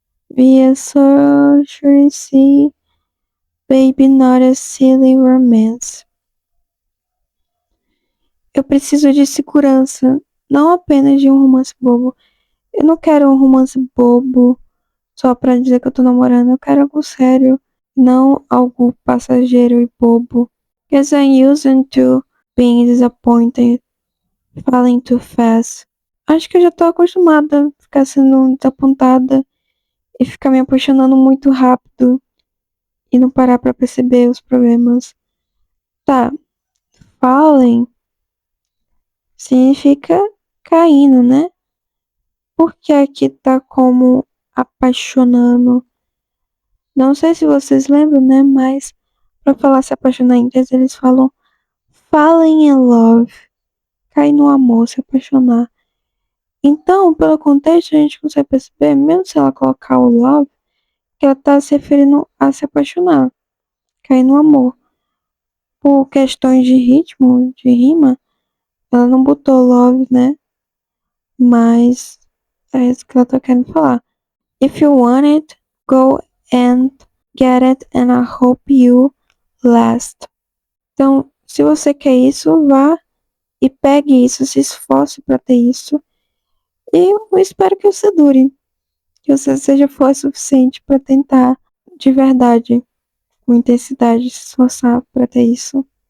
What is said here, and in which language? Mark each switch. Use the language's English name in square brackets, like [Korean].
[English] Reassurance. Baby, not a silly romance. [Portuguese] Eu preciso de segurança, não apenas de um romance bobo. Eu não quero um romance bobo só pra dizer que eu tô namorando. Eu quero algo sério, não algo passageiro e bobo. [English] Guess I'm used to being disappointed, falling too fast. [Portuguese] Acho que eu já tô acostumada a ficar sendo desapontada e ficar me apaixonando muito rápido e não parar pra perceber os problemas. Tá, falling significa caindo, né? Porque aqui tá como apaixonando. Não sei se vocês lembram, né? Mas pra falar se apaixonar em inglês, eles falam [English] falling in love, [Portuguese] cair no amor, se apaixonar. Então, pelo contexto, a gente consegue perceber, mesmo se ela colocar o love, que ela tá se referindo a se apaixonar, cair no amor. Por questões de ritmo, de rima, ela não botou love, né? Mas é isso que ela tá querendo falar. [English] If you want it, go and get it and I hope you last. [Portuguese] Então, se você quer isso, vá e pegue isso, se esforce para ter isso. E eu espero que você dure, que você seja forte o suficiente para tentar de verdade, com intensidade, se esforçar para ter isso.